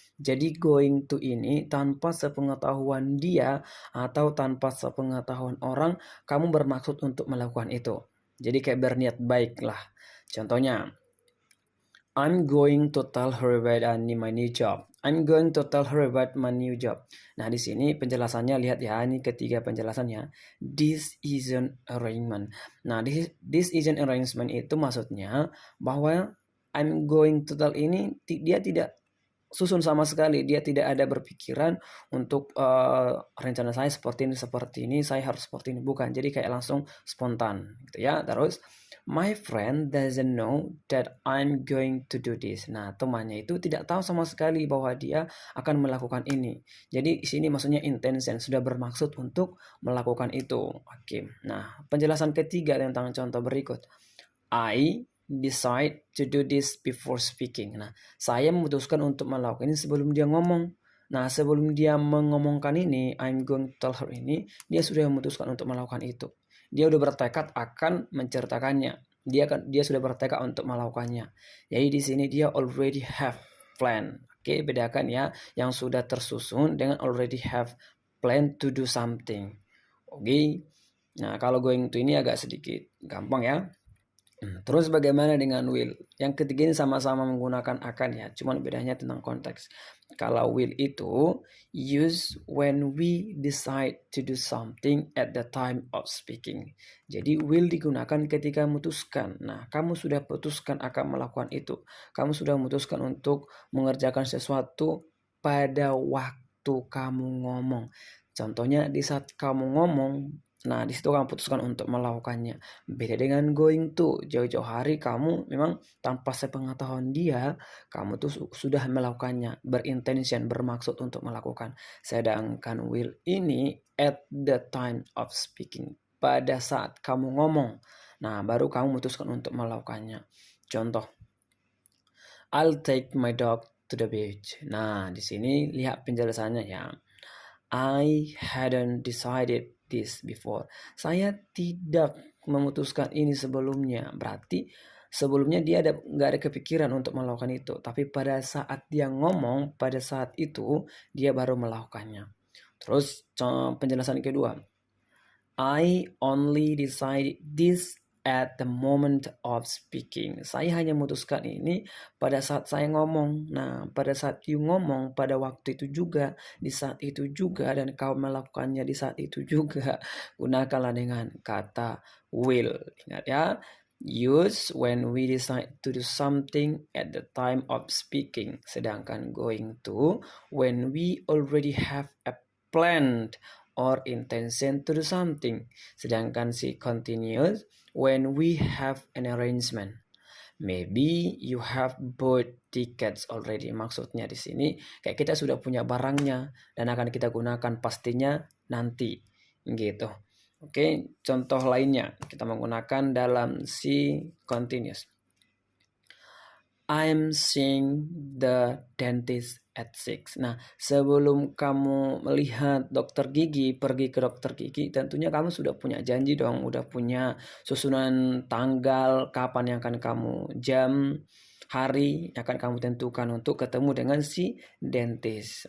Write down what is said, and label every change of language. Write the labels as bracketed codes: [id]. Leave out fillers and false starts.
[id] Jadi going to ini tanpa sepengetahuan dia atau tanpa sepengetahuan orang, kamu bermaksud untuk melakukan itu. Jadi kayak berniat baik lah. Contohnya, [en] I'm going to tell her about my new job. I'm going to tell her about my new job. [id] Nah, di sini penjelasannya, lihat ya, ini ketiga penjelasannya. [en] This is an arrangement. [id] Nah, [en] this is an arrangement [id] itu maksudnya bahwa [en] I'm going to tell [id] ini dia tidak susun sama sekali. Dia tidak ada berpikiran untuk rencana saya seperti ini, saya harus seperti ini. Bukan, jadi kayak langsung spontan gitu ya. Terus, [en] my friend doesn't know that I'm going to do this. [id] Nah, temannya itu tidak tahu sama sekali bahwa dia akan melakukan ini. Jadi, sini maksudnya intention, sudah bermaksud untuk melakukan itu. Oke. Nah, penjelasan ketiga tentang contoh berikut. I [en] decide to do this before speaking. [id] Nah, saya memutuskan untuk melakukan ini sebelum dia ngomong. Nah, sebelum dia mengomongkan ini, [en] I'm going to tell her [id] ini, dia sudah memutuskan untuk melakukan itu. Dia udah bertekad akan menceritakannya. Dia sudah bertekad untuk melakukannya. Jadi di sini dia [en] already have plan. [id] Oke, bedakan ya yang sudah tersusun dengan [en] already have plan to do something. [id] Oke. Nah, kalau going to ini agak sedikit gampang ya. Terus bagaimana dengan will? Yang ketiga ini sama-sama menggunakan akan ya, cuman bedanya tentang konteks. Kalau will itu [en] use when we decide to do something at the time of speaking. [id] Jadi will digunakan ketika memutuskan. Nah, kamu sudah putuskan akan melakukan itu. Kamu sudah memutuskan untuk mengerjakan sesuatu pada waktu kamu ngomong. Contohnya di saat kamu ngomong, nah, di situ kamu putuskan untuk melakukannya. Beda dengan going to, jauh-jauh hari kamu memang tanpa sepengetahuan dia, kamu tuh sudah melakukannya, berintention, bermaksud untuk melakukan. Sedangkan will ini [en] at the time of speaking, [id] pada saat kamu ngomong. Nah, baru kamu memutuskan untuk melakukannya. Contoh, [en] I'll take my dog to the beach. [id] Nah, di sini lihat penjelasannya ya. [en] I hadn't decided this before. [id] Saya tidak memutuskan ini sebelumnya. Berarti sebelumnya dia nggak ada kepikiran untuk melakukan itu. Tapi pada saat dia ngomong, pada saat itu dia baru melakukannya. Terus penjelasan kedua. [en] I only decided this at the moment of speaking. [id] Saya hanya memutuskan ini pada saat saya ngomong. Nah, pada saat you ngomong, pada waktu itu juga, di saat itu juga, dan kau melakukannya di saat itu juga. Gunakanlah dengan kata will. Ingat ya, [en] use when we decide to do something at the time of speaking. [id] Sedangkan [en] going to, when we already have a plan or intention to do something. [id] Sedangkan si [en] continuous, when we have an arrangement. Maybe you have bought tickets already. [id] Maksudnya di sini kayak kita sudah punya barangnya dan akan kita gunakan pastinya nanti gitu. Oke, contoh lainnya kita menggunakan dalam si continuous. [en] I'm seeing the dentist at 6. [id] Nah, sebelum kamu melihat dokter gigi, pergi ke dokter gigi, tentunya kamu sudah punya janji dong, udah punya susunan tanggal, kapan yang akan kamu, jam, hari yang akan kamu tentukan untuk ketemu dengan si dentist.